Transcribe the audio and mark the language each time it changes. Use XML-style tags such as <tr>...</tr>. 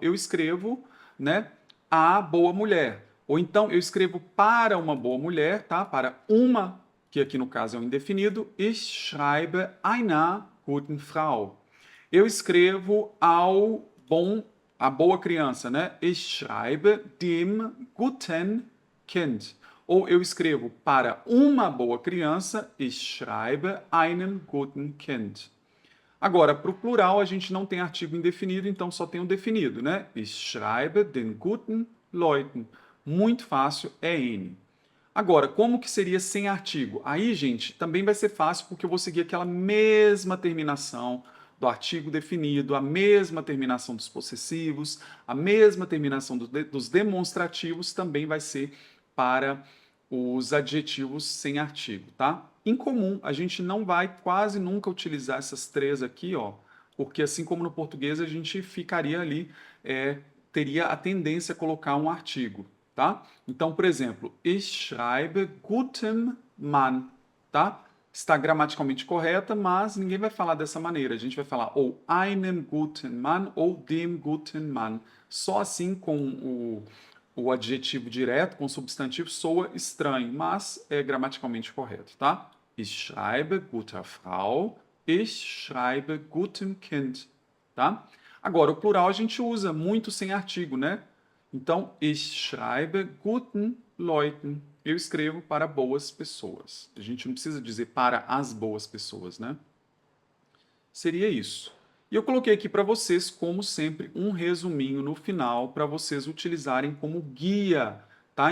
<pt>Eu escrevo, né, a boa mulher. Ou então, eu escrevo para uma boa mulher, tá? Para uma, que aqui no caso é um indefinido,</pt> <de>ich schreibe einer guten Frau.</de> <pt>Eu escrevo ao bom, a boa criança, né?</pt> <de>Ich schreibe dem guten Kind.</de> <pt>Ou eu escrevo para uma boa criança,</pt> <de>ich schreibe einem guten Kind.</de> <pt>Agora, para o plural, a gente não tem artigo indefinido, então só tem o definido, né?</pt> <de>Ich schreibe den guten Leuten.</de> <pt>Muito fácil, é N. Agora, como que seria sem artigo? Aí, gente, também vai ser fácil porque eu vou seguir aquela mesma terminação do artigo definido, a mesma terminação dos possessivos, a mesma terminação dos demonstrativos também vai ser para os adjetivos sem artigo, tá? Em comum, a gente não vai quase nunca utilizar essas três aqui, ó, porque assim como no português a gente ficaria ali, teria a tendência a colocar um artigo, tá? Então, por exemplo,</pt> <de>ich schreibe guten Mann,</de> <pt>tá? Está gramaticalmente correta, mas ninguém vai falar dessa maneira. A gente vai falar ou</pt> <de>einem guten Mann ou dem guten Mann.</de> <pt>Só assim com o adjetivo direto, com o substantivo, soa estranho, mas é gramaticalmente correto, tá?</pt> <de>Ich schreibe guter Frau, ich schreibe gutem Kind, tá?</de> <pt>Agora, o plural a gente usa muito sem artigo, né? Então,</pt> <de>ich schreibe guten Leuten.</de> <pt>Eu escrevo para boas pessoas. A gente não precisa dizer para as boas pessoas, né? Seria isso. E eu coloquei aqui para vocês, como sempre, um resuminho no final para vocês utilizarem como guia, tá?</pt>